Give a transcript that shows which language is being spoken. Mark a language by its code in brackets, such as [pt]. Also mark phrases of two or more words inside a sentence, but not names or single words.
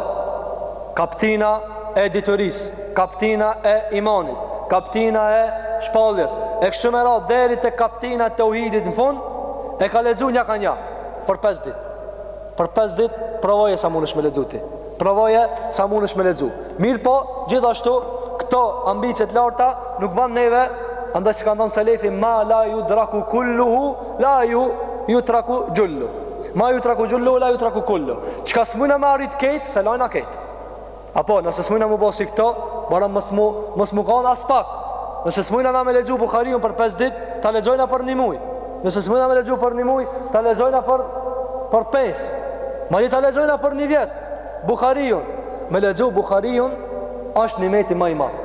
[sq] Kaptina e editorisë, kaptina e imanit, kaptina e shpalljes, e kështu me radhë deri te kaptina e tauhidit në fund, e ka lexuar një ka një për 5 ditë. Për 5 ditë provoje sa mundesh me lexu ti. Provoje sa mundesh me lexu. Mirë po, gjithashtu këto ambicet larta nuk ban neve, andaj që kanë thënë selefi, [ar] ما لا يدرك كله لا يترك جلّ. ما يترك جلّ لا يترك كلّ. [sq] Çka s'muna me arrit ketë, se lajna ketë. Apo, nëse s'muna mu bo si këto, bara mos mu kanë as pak. Nëse s'muna na me lexu Bukhariun për 5 ditë, ta lexojna për 1 muaj. Nëse s'muna me lexu për 1 muaj, ta lexojna për 5. Ma di ta lexojna për 1 vjet. Bukhariun, me lexu Bukhariun është nimeti më i madh.